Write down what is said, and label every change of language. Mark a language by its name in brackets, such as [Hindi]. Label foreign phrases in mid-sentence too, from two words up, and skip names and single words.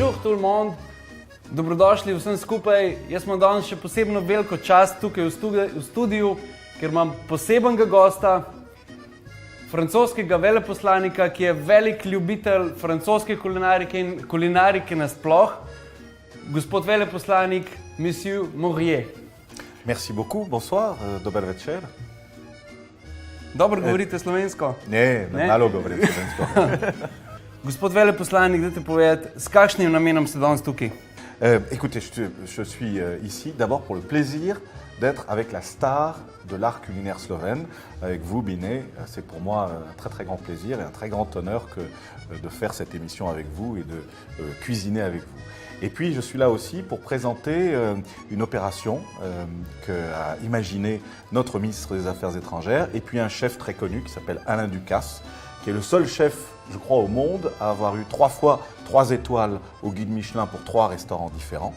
[French] tout le monde, [Slovenian] dobrodošli vsem skupaj. Jaz imam danes še posebno veliko čast tukaj v studiu, ker imam posebenega gosta, francoskega veleposlanika, ki je velik ljubitelj francoske kulinarike nasploh, gospod veleposlanik, monsieur Morier. [French] Merci beaucoup, bonsoir, [Slovenian] dober večer. Dobro govorite slovensko? Ne, malo govorim slovensko. Gospod veleposlanik, dajte povedati, s kakšnim namenom ste danes tukaj? [French] Écoutez, je suis ici d'abord pour le plaisir d'être avec la star de l'art culinaire slovène, avec vous, Binet. C'est pour moi un très très grand plaisir et un très grand honneur de faire cette émission avec vous et de cuisiner avec vous. Et puis je suis là aussi pour présenter une opération qu'a imaginée notre ministre des Affaires étrangères et puis un chef très connu qui s'appelle Alain Ducasse, qui est le seul chef, je crois, au monde à avoir eu 3 fois 3 étoiles au guide Michelin pour 3 restaurants différents.